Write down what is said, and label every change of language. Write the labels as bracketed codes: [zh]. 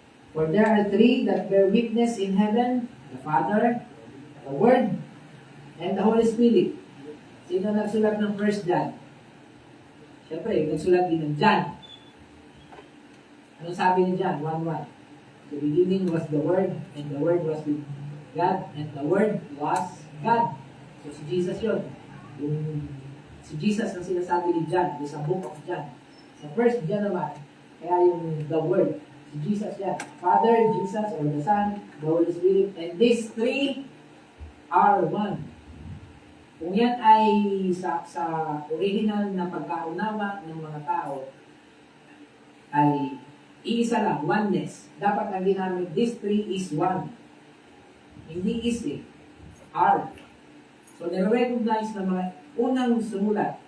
[en] For there are 3 that bear witness in heaven, the Father, the Word, and the Holy Spirit. [tl] Sino nagsulat ng 1 John? Siyempre, nagsulat din ng John. Anong sabi ni John? 1:1. [en] The beginning was the Word, and the Word was with God, and the Word was God. [tl] So, si Jesus yun. Si Jesus ang sinasabi ni John, sa book of John. Sa 1 John naman, kaya yung the Word, si Jesus yan. [en] Father, Jesus, or the Son, the Holy Spirit, and these 3 are one. [tl] Kung yan ay sa original na pagkaunawa ng mga tao, ay iisa lang, oneness. Dapat ang ginamit, [en] these 3 is one. [tl] Hindi is eh. Are. So, nire-recognize ng mga unang sumulat.